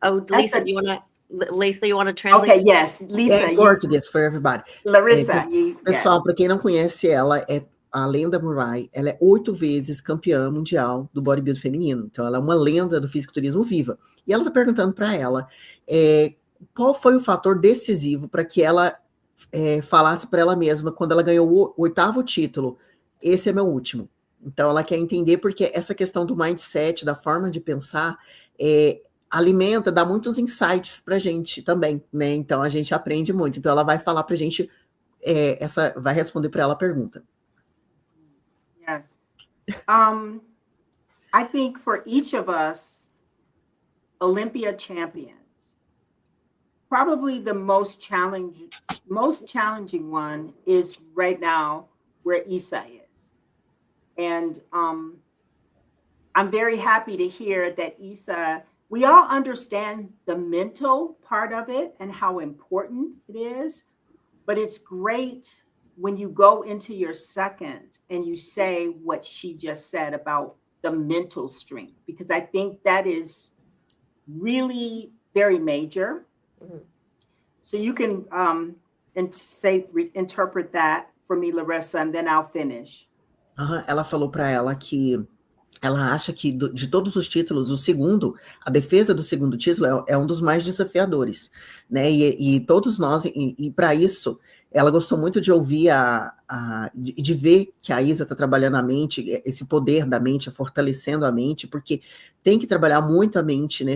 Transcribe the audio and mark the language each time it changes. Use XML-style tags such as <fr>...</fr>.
<en>Lisa, you want to translate? Okay, yes, Lisa.</en> <pt>Em português</pt> <en>for everybody. Larissa,</en> <pt>pessoal, para quem não conhece ela, a Lenda Murray, ela é 8 vezes campeã mundial do bodybuilding feminino. Então, ela é uma lenda do fisiculturismo viva. E ela está perguntando para ela qual foi o fator decisivo para que ela falasse para ela mesma, quando ela ganhou o 8º título, esse é meu último. Então, ela quer entender porque essa questão do mindset, da forma de pensar, alimenta, dá muitos insights para a gente também, né? Então, a gente aprende muito. Então, ela vai falar para a gente, vai responder para ela a pergunta.</pt> <en>Yes. I think for each of us, Olympia champions, probably the most challenging one is right now where Isa is. And I'm very happy to hear that Isa, we all understand the mental part of it and how important it is, but it's great when you go into your second and you say what she just said about the mental strength, because I think that is really very major. Mhm. So you can interpret that for me, Larissa, and then I'll finish.</en> <pt>Aham, ela falou para ela que ela acha que de todos os títulos, o segundo, a defesa do segundo título é um dos mais desafiadores, né? E todos nós, e para isso, ela gostou muito de ouvir de ver que a Isa está trabalhando a mente, esse poder da mente, fortalecendo a mente, porque tem que trabalhar muito a mente, né?</pt>